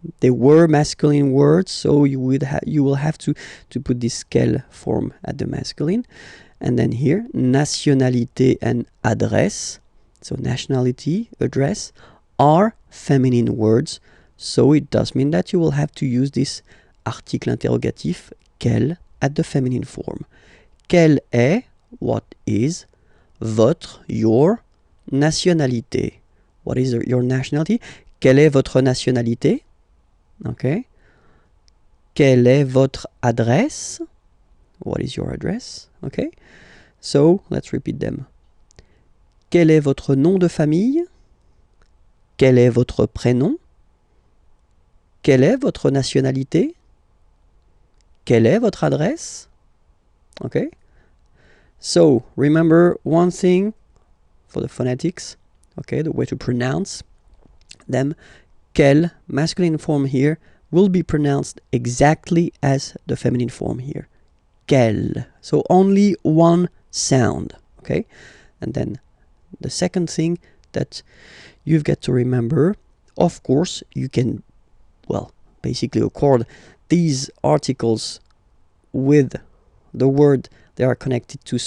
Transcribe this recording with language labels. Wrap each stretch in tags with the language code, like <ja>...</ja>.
<en>They were masculine words, so you will have to put this quel form at the masculine. And then here, nationalité and adresse, so nationality, address, are feminine words. So it does mean that you will have to use this article interrogatif, quel, at the feminine form.</en> <fr>Quelle est,</fr> <en>what is,</en> <fr>votre, your, nationalité.</fr> <en>What is your nationality?</en> <fr>Quelle est votre nationalité? Okay. Quelle est votre adresse?</fr> <en>What is your address? Okay. So, let's repeat them.</en> <fr>Quel est votre nom de famille? Quel est votre prénom? Quelle est votre nationalité? Quelle est votre adresse?</fr> <en>Okay. So, remember one thing for the phonetics, okay, the way to pronounce them. Quel, masculine form here, will be pronounced exactly as the feminine form here. Quel. So only one sound, okay? And then the second thing that you've got to remember, of course, you can, well, basically accord these articles with the word they are connected to.</en>